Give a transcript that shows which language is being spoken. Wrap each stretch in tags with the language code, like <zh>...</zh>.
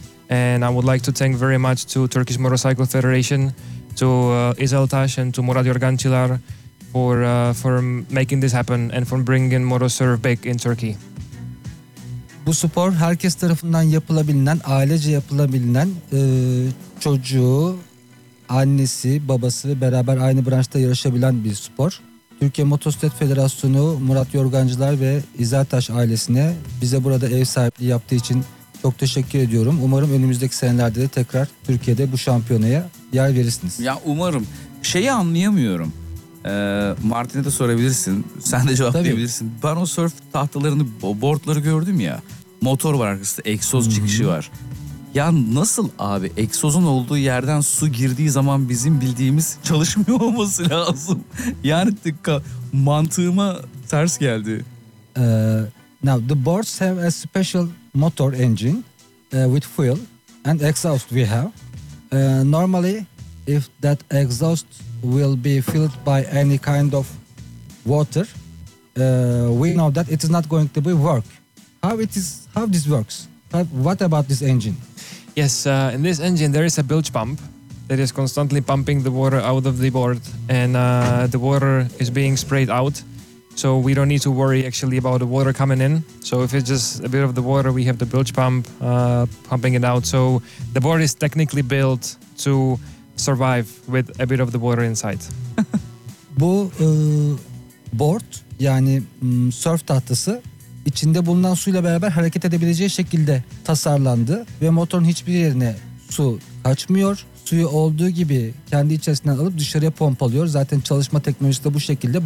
<en>And I would like to thank very much to Turkish Motorcycle Federation, to Izel Taş and to Murat Yorgancılar for making this happen and for bringing motosurf back in Turkey.</en> <tr>Bu spor herkes tarafından yapılabilen, ailece yapılabilen, çocuğu, annesi, babası beraber aynı branşta yarışabilen bir spor. Türkiye Motosiklet Federasyonu, Murat Yorgancılar ve İzel Taş ailesine bize burada ev sahipliği yaptığı için çok teşekkür ediyorum. Umarım önümüzdeki senelerde de tekrar Türkiye'de bu şampiyonaya yer verirsiniz. Ya umarım. Şeyi anlayamıyorum. Martin'e de sorabilirsin. Sen de cevaplayabilirsin. Ben o surf tahtalarını, boardları gördüm ya. Motor var arkasında, egzoz çıkışı var. Ya nasıl abi? Egzozun olduğu yerden su girdiği zaman bizim bildiğimiz çalışmıyor olması lazım. Yani dikkat, mantığıma ters geldi.</tr> <en>Now the boards have a special motor engine with fuel and exhaust we have. Normally, if that exhaust will be filled by any kind of water, we know that it is not going to be work. How this works? What about this engine? Yes, in this engine there is a bilge pump that is constantly pumping the water out of the board, and the water is being sprayed out. So we don't need to worry actually about the water coming in. So if it's just a bit of the water, we have the bilge pump pumping it out. So the board is technically built to survive with a bit of the water inside.</en> <tr>Bu board, yani surf tahtası, içinde bulunan suyla beraber hareket edebileceği şekilde tasarlandı ve motorun hiçbir yerine su kaçmıyor. Suyu olduğu gibi kendi içerisinden alıp dışarıya pompalıyor. Zaten çalışma teknolojisi de bu şekilde. Bu</tr>